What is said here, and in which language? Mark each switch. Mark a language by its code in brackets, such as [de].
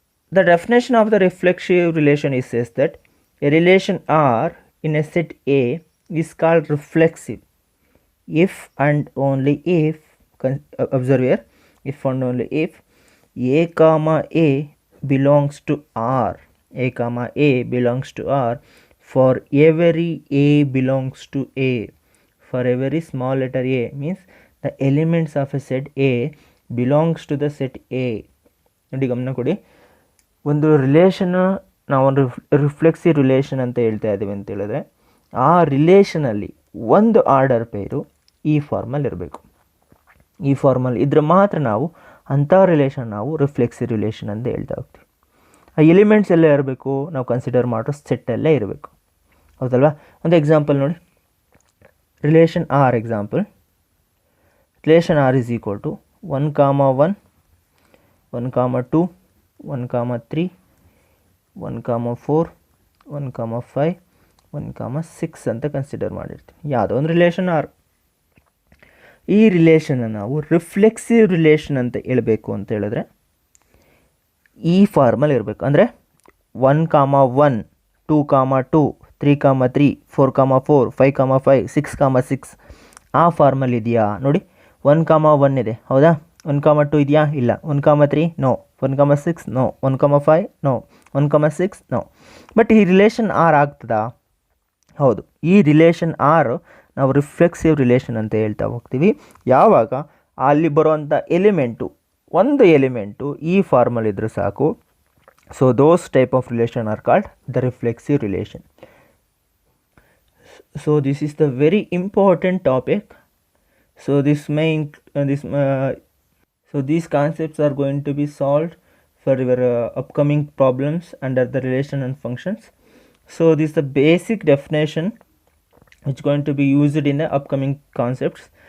[en] The definition of the reflexive relation is says that a relation R in a set A is called reflexive if and only if, observe here, if and only if A comma A belongs to R, A comma A belongs to R for every A belongs to A. For every small letter A means the elements of a set A belongs to the set A. [kn] ನೋಡಿ ಗಮನ ಕೊಡಿ, ಒಂದು relation ನಾವೊಂದು reflexive relation ಅಂತ ಹೇಳ್ತಾ ಇದ್ದೀವಿ ಅಂತ ಹೇಳಿದ್ರೆ, ಆ ರಿಲೇಷನಲ್ಲಿ ಒಂದು ಆರ್ಡರ್ ಪೇರು ಈ ಫಾರ್ಮಲ್ಲಿ ಇರಬೇಕು. ಈ ಫಾರ್ಮಲ್ ಇದ್ರೆ ಮಾತ್ರ ನಾವು ಅಂಥ ರಿಲೇಷನ್ ನಾವು ರಿಫ್ಲೆಕ್ಸಿವ್ ರಿಲೇಷನ್ ಅಂತ ಹೇಳ್ತಾ ಹೋಗ್ತೀವಿ. ಆ ಎಲಿಮೆಂಟ್ಸ್ ಎಲ್ಲ ಇರಬೇಕು, ನಾವು ಕನ್ಸಿಡರ್ ಮಾಡೋ ಸೆಟ್ಟಲ್ಲೇ ಇರಬೇಕು, ಹೌದಲ್ವಾ? ಒಂದು ಎಕ್ಸಾಂಪಲ್ ನೋಡಿ, [en] relation R example, relation R is equal to 1 comma 1, 1 comma 2, 1 comma 3, 1 comma 4, 1 comma 5, 1 comma 6 [kn] ಅಂತ ಕನ್ಸಿಡರ್ ಮಾಡಿರ್ತೀವಿ. ಯಾವುದೋ ಒಂದು ರಿಲೇಷನ್ ಆರ್. ಈ ರಿಲೇಷನ್ನ ನಾವು ರಿಫ್ಲೆಕ್ಸಿವ್ ರಿಲೇಷನ್ ಅಂತ ಹೇಳಬೇಕು ಅಂತ ಹೇಳಿದ್ರೆ ಈ ಫಾರ್ಮಲ್ಲಿ ಇರಬೇಕು. [en] ಅಂದರೆ 1 comma 1, 2 comma 2, 3 comma 3, 4 comma 4, 5 comma 5, 6 comma 6 [kn] ಆ ಫಾರ್ಮಲ್ಲಿ ಇದೆಯಾ ನೋಡಿ. [en] 1 comma 1 [kn] ಇದೆ, ಹೌದಾ? [en] 1 comma 2 [kn] ಇದೆಯಾ? ಇಲ್ಲ. [en] 1 comma 3 no, 1 comma 6 no, 1 comma 5 no, 1 comma 6 no. [kn] But ಈ ರಿಲೇಷನ್ ಆರ್ ಆಗ್ತದಾ? ಹೌದು. ಈ ರಿಲೇಷನ್ ಆರ್ ನಾವು ರಿಫ್ಲೆಕ್ಸಿವ್ ರಿಲೇಷನ್ ಅಂತ ಹೇಳ್ತಾ ಹೋಗ್ತೀವಿ ಯಾವಾಗ ಅಲ್ಲಿ ಬರುವಂಥ ಎಲಿಮೆಂಟು, ಒಂದು ಎಲಿಮೆಂಟು ಈ ಫಾರ್ಮಲ್ಲಿ ಇದ್ದರೆ ಸಾಕು. [en] So those type of relation are called the reflexive relation. So this is the very important topic. So this may so these concepts are going to be solved for your upcoming problems under the relation and functions. So this is the basic definition which is going to be used in the upcoming concepts.